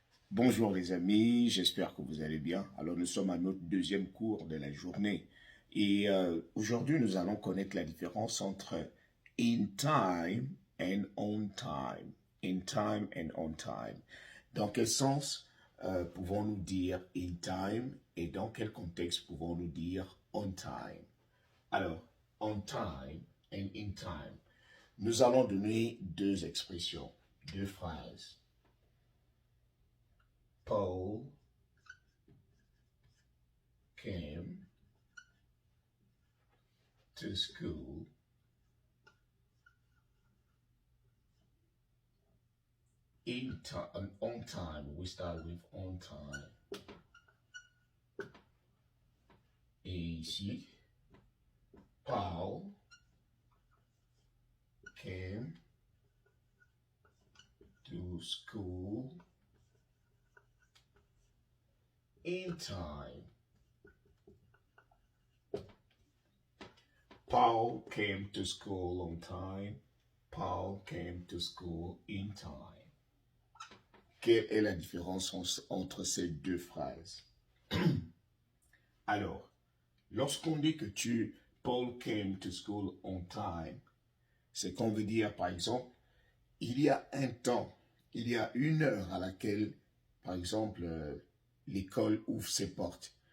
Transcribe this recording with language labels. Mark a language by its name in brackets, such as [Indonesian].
[French] Bonjour les amis, j'espère que vous allez bien. Alors nous sommes à notre deuxième cours de la journée et aujourd'hui nous allons connaître la différence entre [English] in time and on time. In time and on time. [French] Dans quel sens pouvons-nous dire in time et dans quel contexte pouvons-nous dire on time? Alors, [English] on time and in time. [French] Nous allons donner deux expressions, deux phrases. [English] Paul came to school in time, on time. We start with on time. [French] Et ici, [English] Paul came to school in time. Paul came to school on time. Paul came to school in time. [French] Quelle est la différence entre ces deux phrases? Alors, lorsqu'on dit que [English] Paul came to school on time, [French] c'est qu'on veut dire, par exemple, il y a un temps, il y a une heure à laquelle, par exemple, l'école ouvre ses portes.